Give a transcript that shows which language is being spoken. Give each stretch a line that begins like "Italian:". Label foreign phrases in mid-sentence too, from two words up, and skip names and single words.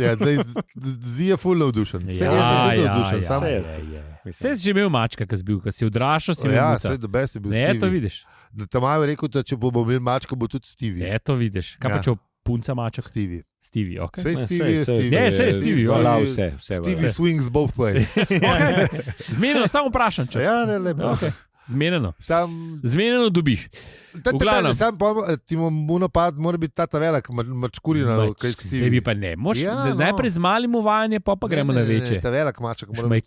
Slovenian: Ja, Zi je ful navdušen. Jaz sem tudi navdušen. Vse si že imel mačka, ki si odraščal, si imel Ja, muca. vse do best je bil Ne, Stevie. to vidiš. Tam je rekel, da če bomo imeli mačka, bo tudi Stevie. Ne, to vidiš. Kaj pa če punca maček? Stevie. Stevie, ok. Sej Stevie je Stevie. Ne, saj je Stevie, ja. Hvala vse.
English: Stevie swings both ways.
Slovenian: Zmenjeno, samo vprašam, če. Ja, ne, lepo. Okay. Zmenjeno. Sam Zmenjeno dobiš. V glavnem. ti mu napad, mora biti ta velika, mačkurina, kaj Zdaj bi pa ne. Ja, Najprej z malim uvajanje, pa gremo na večje. Ta velika mačka mora biti.